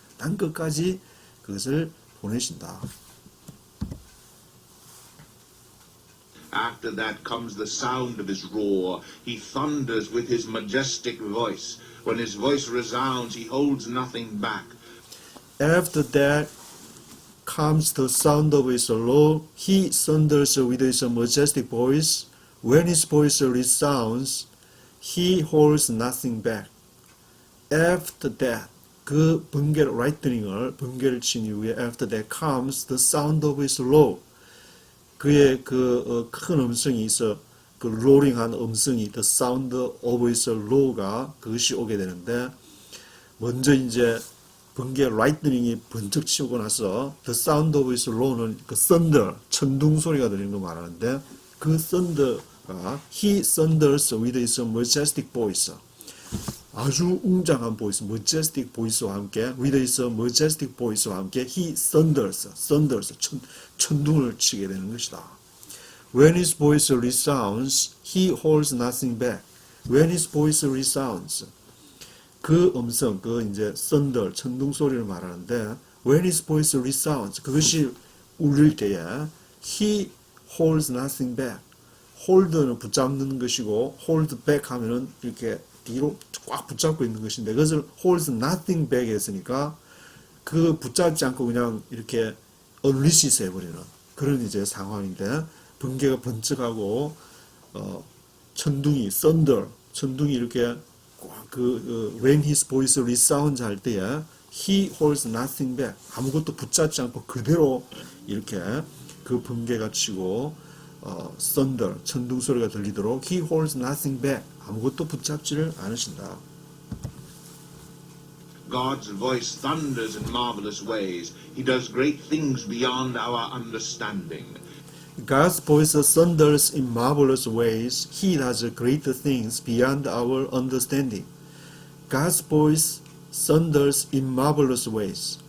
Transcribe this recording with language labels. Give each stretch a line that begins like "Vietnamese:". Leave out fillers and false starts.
Korean: 땅 끝까지 그것을 보내신다.
English: After that comes the sound of his roar. He thunders with his majestic voice. When his voice resounds, he holds nothing back. After that comes the sound of his law. He thunders with his majestic voice. When his voice resounds, he holds nothing back. After that,
Korean: 그 번개를 친 이후에
English: after that comes the sound of his law.
Korean: 그의 큰 음성이 있어 그 roaring한 음성이
English: the sound of his law
Korean: 가 그것이 오게 되는데 먼저 이제 번개 라이트닝이 번쩍 치고 나서 the sound of his law는 그 thunder 천둥 소리가 들리는 거 말하는데 그 thunder가
English: he thunders with his majestic voice.
Korean: 아주 웅장한 보이스, majestic voice와 함께,
English: with his majestic voice
Korean: 와 함께,
English: he thunders,
Korean: 천둥을 치게 되는 것이다.
English: When his voice resounds, he holds nothing back. When his voice resounds,
Korean: 그 음성, 그 이제 thunder, 천둥 소리를 말하는데,
English: when his voice resounds,
Korean: 그것이 울릴 때에,
English: he holds nothing back.
Korean: hold는 붙잡는 것이고, hold back 하면은 이렇게 뒤로 꽉 붙잡고 있는 것인데 그것을
English: holds nothing back
Korean: 했으니까 그 붙잡지 않고 그냥 이렇게 unleash 해버리는 그런 이제 상황인데 번개가 번쩍하고 천둥이 thunder 천둥이 이렇게
English: when his voice resounds
Korean: 할 때에
English: he holds nothing back
Korean: 아무것도 붙잡지 않고 그대로 이렇게 그 번개가 치고 thunder 천둥 소리가 들리도록 he holds nothing back 아무것도 붙잡지를 않으신다.
English: God's voice thunders in marvelous ways. He does great things beyond our understanding. God's voice thunders in marvelous ways. He does great things beyond our understanding. God's voice thunders in marvelous ways.